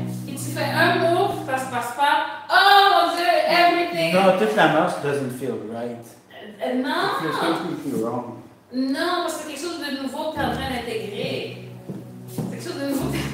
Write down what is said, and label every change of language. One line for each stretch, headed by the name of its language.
French: Et tu fais un move, ça se passe pas. Oh mon Dieu,
English: everything. No,
French: toute la marche
English: doesn't feel right.
French: Non.
English: It feels completely wrong.
French: Non, parce que c'est quelque chose de nouveau que tu es en train d'intégrer. C'est quelque chose de nouveau.